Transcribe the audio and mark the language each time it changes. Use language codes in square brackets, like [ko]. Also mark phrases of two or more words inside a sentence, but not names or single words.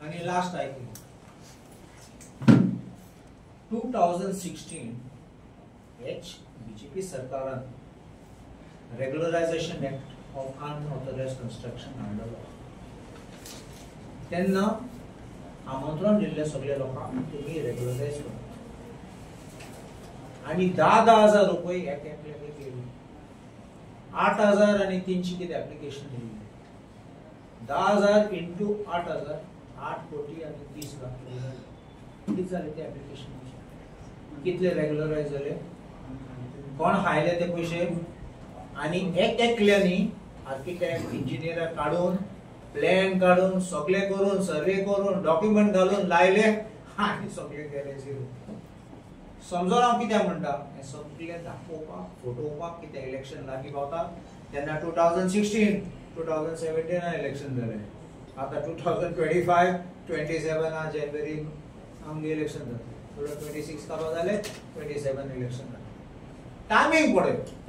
[kok] आणि लास्ट आयकून 2016 बीजेपी सरकारान [en] regularisation act of unauthorised construction [kok] हाडलो तेन्ना आमंत्रण दिल्ले सगळे लोकांक तुम्ही रेग्युलरायज करा आणि 10,000 रुपये एक एकल्याक [mr] केली 8,000 आणि 300 किती ऍप्लिकेशन दिली 10,000 इंटू 8,000 8 कोटी आणि 30 लाख किती झाले ते ऍप्लिकेशन [kok] कितले रेग्युलरायज झाले कोण हायले ते पैसे आणि एक एकल्यानी आर्किटेक्ट इंजिनियर काढून प्लॅन काढून सगळे करून सर्वे करून डॉक्युमेंट घालून लायले आणि सगळे गेले झिरो समजून हांव कितें म्हणटा हें सगळें दाखोवपाक फोटोवपाक कितें इलेक्शन लागीं पावता तेन्ना 2016 2017 इलेक्शन जालें आतां 2025 27 जानेवारी आमगे इलेक्शन जालें 26 काबार जालें 27 इलेक्शन जालें टायमींग पळय